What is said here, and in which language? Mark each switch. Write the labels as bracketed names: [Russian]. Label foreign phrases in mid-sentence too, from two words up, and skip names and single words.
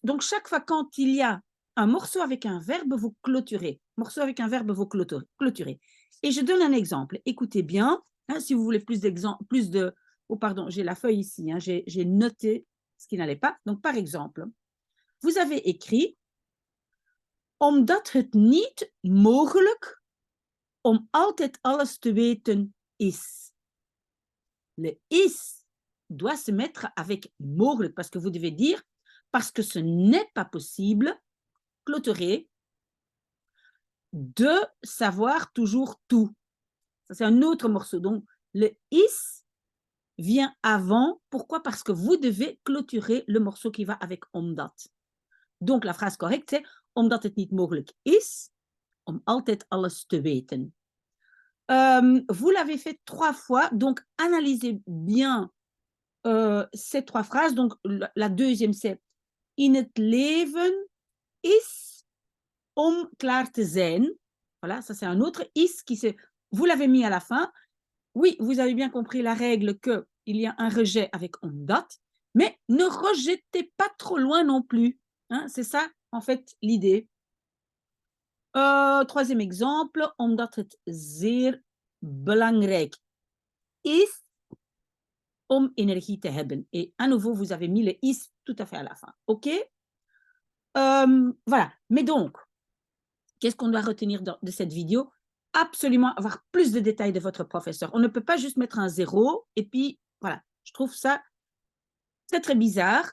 [French] Donc, chaque fois quand il y a un morceau avec un verbe, vous clôturez. Morceau avec un verbe, vous clôturez. Et je donne un exemple. Écoutez bien, hein, si vous voulez plus d'exemples, plus de... Oh, pardon, j'ai la feuille ici, hein, j'ai noté ce qui n'allait pas. Donc, par exemple, vous avez écrit [Dutch] omdat het niet mogelijk om altijd alles te weten is. [French] Le is doit se mettre avec mogelijk, parce que vous devez dire parce que ce n'est pas possible, clôturer, de savoir toujours tout. Ça, c'est un autre morceau. Donc, le is vient avant. Pourquoi? Parce que vous devez clôturer le morceau qui va avec omdat. Donc, la phrase correcte, c'est [Dutch] omdat het niet mogelijk is om altijd alles te weten. [French] Vous l'avez fait 3 fois, donc analysez bien ces 3 phrases. Donc, la deuxième, c'est [Dutch] in het leven is om klaar te zijn. [French] Voilà, ça c'est un autre is qui c'est. Vous l'avez mis à la fin. Oui, vous avez bien compris la règle qu'il y a un rejet avec omdat, mais ne rejetez pas trop loin non plus. Hein, c'est ça, en fait, l'idée. Troisième exemple, [Dutch] omdat het zeer belangrijk is om energie te hebben. [French] Et à nouveau, vous avez mis le is tout à fait à la fin. OK? Voilà. Mais donc, qu'est-ce qu'on doit retenir de cette vidéo? Absolument avoir plus de détails de votre professeur. On ne peut pas juste mettre un 0 et puis, voilà. Je trouve ça très, très bizarre.